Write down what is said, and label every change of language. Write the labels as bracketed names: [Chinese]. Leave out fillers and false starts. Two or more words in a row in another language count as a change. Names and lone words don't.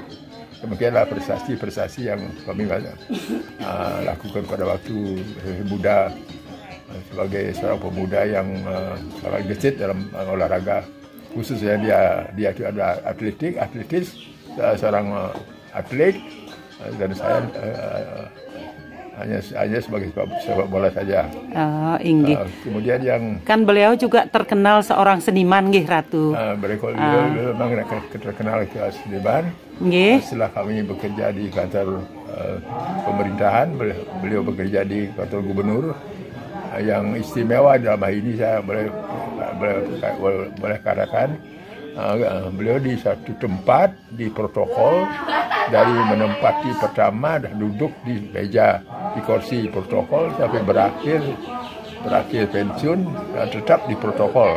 [Indonesian] Demikianlah prestasi-prestasi yang kami lakukan pada waktu muda sebagai seorang pemuda yang sangat gesit dalam olahraga. Khususnya dia itu adalah atletis, seorang atlet, dan saya hanya sebagai sepak bola saja. Kemudian yang kan beliau juga terkenal seorang seniman, nggih Ratu. Beliau memang terkenal seniman. Setelah kami bekerja di kantor pemerintahan, beliau bekerja di kantor gubernur. Yang istimewa dalam hal ini saya boleh katakan beliau di satu tempat di protokol, dari menempati pertama dah duduk di meja di kursi protokol sampai berakhir pensiun tetap di protokol.